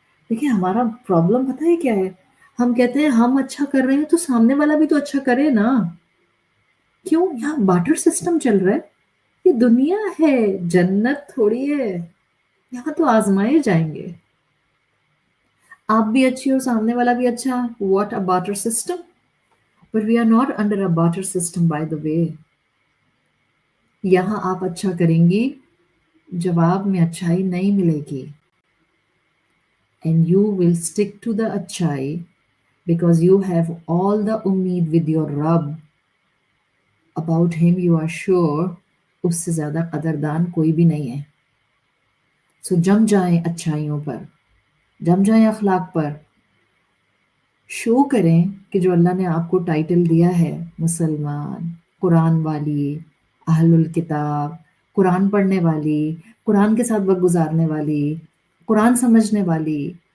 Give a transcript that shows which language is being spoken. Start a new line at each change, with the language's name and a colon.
Urdu: دیکھیں ہمارا پرابلم پتہ ہے کیا ہے؟ ہم کہتے ہیں ہم اچھا کر رہے ہیں تو سامنے والا بھی تو اچھا کرے نا. کیوں؟ یہاں بارٹر سسٹم چل رہا ہے. یہ دنیا ہے، جنت تھوڑی ہے. یہاں تو آزمائے جائیں گے. آپ بھی اچھی اور سامنے والا بھی اچھا.
English: What a barter system. But we are not under a barter system by the way.
Urdu: یہاں آپ اچھا کریں گی، جواب میں اچھائی نہیں ملے گی.
English: And you will stick to the اچھائی because you have all the امید with your Rabb. About him you are sure
Urdu: اس سے زیادہ قدردان کوئی بھی نہیں ہے.
English: So
Urdu: جم جائیں اچھائیوں پر، جم جائیں اخلاق پر، شو کریں کہ جو اللہ نے آپ کو ٹائٹل دیا ہے مسلمان، قرآن والی، اہل الکتاب، قرآن پڑھنے والی، قرآن کے ساتھ وقت گزارنے والی، قرآن سمجھنے والی،